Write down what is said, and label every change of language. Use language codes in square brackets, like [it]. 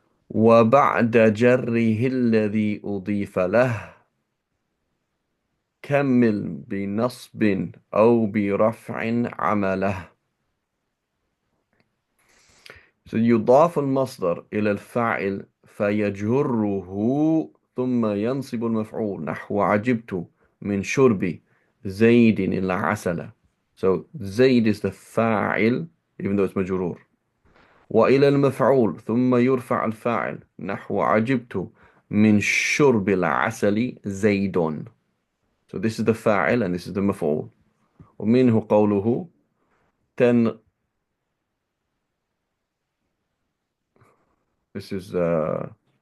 [ar] وبعد جره الذي أضيف له كمل بنصب أو برفع عمله. يضاف المصدر إلى الفاعل فيجره، ثم ينصب المفعول، نحو عجبت من شرب زيد العسل. [en] So زيد is the فاعل even though it's مجرور. [ar] وإلى المفعول ثم يرفع الفاعل، نحو عجبت من شرب العسل زيد. [en] So this is the فاعل and this is the مفعول. [ar] ومنه قوله تن [en] this is oh.